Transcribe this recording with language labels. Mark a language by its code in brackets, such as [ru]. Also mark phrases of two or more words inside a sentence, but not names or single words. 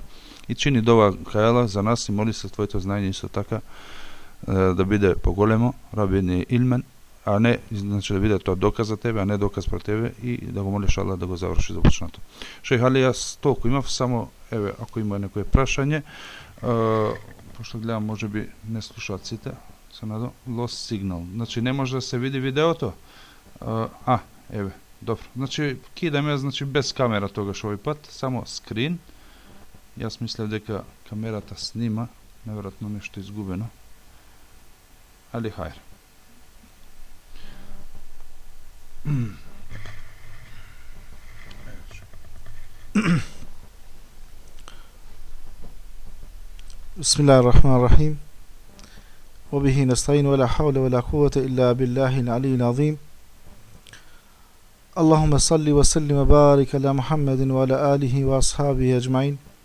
[mk] И чини дова кајала за нас и моли се твоето знаење исто така да биде поголемо, [ar] ربي زدني علما, [mk] а не, значи да биде тоа доказ за тебе, а не доказ про тебе и да го молиш Аллах да го заврши започнато. Шејх Али, јас толку имав, само, еве, ако има некое прашање, пошто гледам, може би не слушаат сите, се надо, [en] lost signal. [mk] Значи не може да се види видеото? Еве, добро. Значи, кидаме, значи без камера тогаш овој пат, само скрин. Јас мислев дека камерата снима, неверојатно нешто изгубено. Али хајр. [ar] بسم الله الرحمن الرحيم وبه نستعين ولا حول ولا قوة إلا بالله العلي العظيم اللهم صل وسلم وبارك على محمد وعلى آله وأصحابه أجمعين